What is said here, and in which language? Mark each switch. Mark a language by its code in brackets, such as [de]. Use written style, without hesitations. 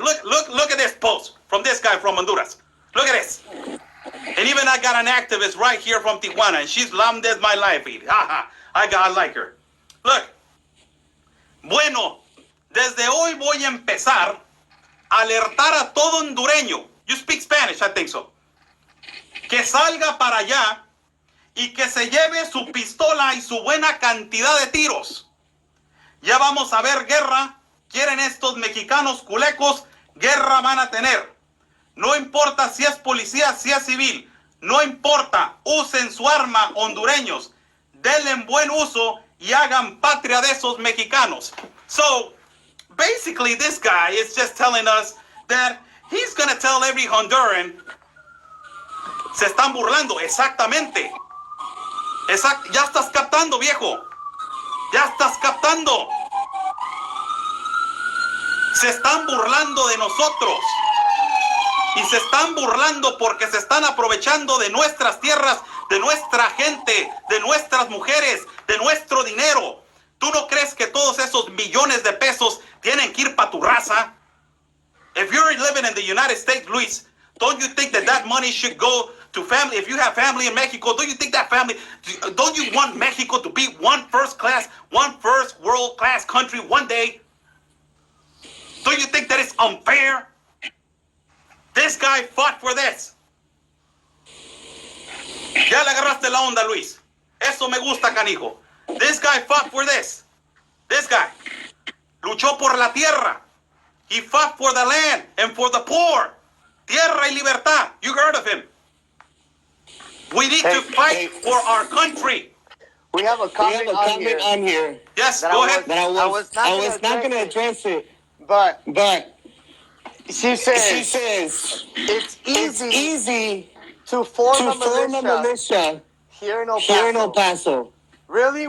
[en] Look at this post from this guy from Honduras. Look at this. And even I got an activist right here from Tijuana, and she's lamb dead my life. I like her. Look. [es] Bueno, desde hoy voy a empezar a alertar a todo hondureño. [en] You speak Spanish, I think so. [es] Que salga para allá y que se lleve su pistola y su buena cantidad de tiros. Ya vamos a ver guerra. Quieren estos mexicanos culecos, guerra van a tener. No importa si es policía, si es civil. No importa. Usen su arma, hondureños. Denle buen uso y hagan patria de esos mexicanos. [en] So, basically, this guy is just telling us that he's going to tell every Honduran, [es] se están burlando. Exactamente. Ya estás captando, viejo. Ya estás captando. Se están burlando de nosotros. Y se están burlando porque se están aprovechando de nuestras tierras, de nuestra gente, de nuestras mujeres, de nuestro dinero. ¿Tú no crees que todos esos millones de pesos tienen que ir para tu raza? [en] If you're living in the United States, Luis, don't you think that money should go to family? If you have family in Mexico, don't you think that family, don't you want Mexico to be one first world class country one day? Don't you think that it's unfair? This guy fought for this. [es] Ya le agarraste la onda, Luis. Eso me gusta, canijo. [en] This guy fought for this. This guy [es] luchó por la tierra. [en] He fought for the land and for the poor. [es] Tierra y libertad. [en] You heard of him. We need to fight for our country. We have a comment, on here. Yes, go ahead. That I was not going to address it. But she says it's easy to form a militia here in El Paso. Really?